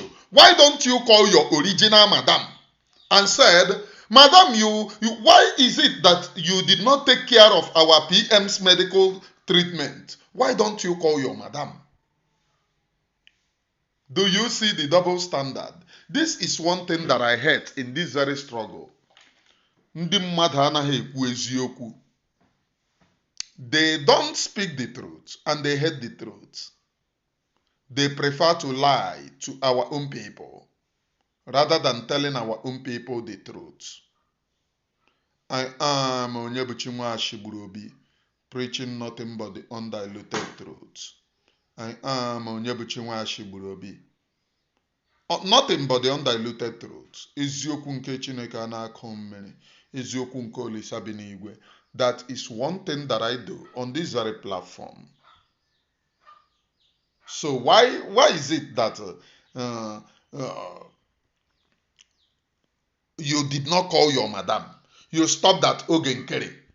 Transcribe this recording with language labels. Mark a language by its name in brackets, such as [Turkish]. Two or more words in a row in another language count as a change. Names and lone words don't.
[English] Why don't you call your original madam and said, Madam, why is it that you did not take care of our PM's medical treatment? Why don't you call your madam? Do you see the double standard? This is one thing that I hate in this very struggle. [Igbo] Ndị mmadụ anaghị ekwu eziokwu. [English] They don't speak the truth and they hate the truth. They prefer to lie to our own people rather than telling our own people the truth. I am Onyebuchi Nwashigburuobi, preaching nothing but the undiluted truth. I am Onyebuchi Nwashigburuobi. Nothing but the undiluted truth. [Igbo] Eziokwu nke Chineke na-akọ mmiri. Eziokwu nke Olisa bi n'igwe. [English] That is one thing that I do on this very platform. So why is it that you did not call your madam? You stopped at Nkere.